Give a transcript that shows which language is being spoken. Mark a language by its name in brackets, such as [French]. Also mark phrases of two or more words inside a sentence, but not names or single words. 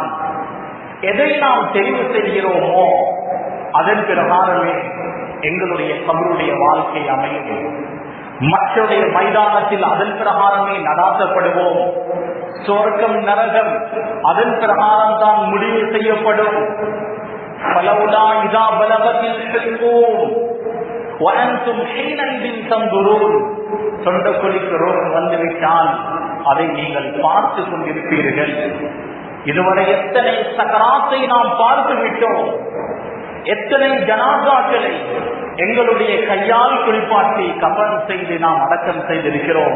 [Tamil] எதை நாம் தெரிவு செய்கிறோமோ அதன் பிரகாரமே எங்களுடைய கபருடைய வாழ்க்கை அமையும். மற்றொரு மைதானத்தில் அதன் பிரகாரமே நடாத்தப்படுவோம். சொர்க்கம் நரகம் அதன் பிரகாரம் தான் முடிவு செய்யப்படும். [Arabic] فلولا إذا بلغت الحلقوم وأنتم حينئذ تنظرون. [Tamil] தொண்டக்குழிக்கு ரோகம் வந்துவிட்டால் அதை நீங்கள் பார்த்து கொண்டிருப்பீர்கள். இதுவரை எத்தனை சக்கராத்தை நாம் பார்த்து விட்டோம், எத்தனை ஜனாசாக்களை எங்களுடைய கையால் குளிப்பாட்டி கபன் செய்து நாம் அடக்கம் செய்திருக்கிறோம்.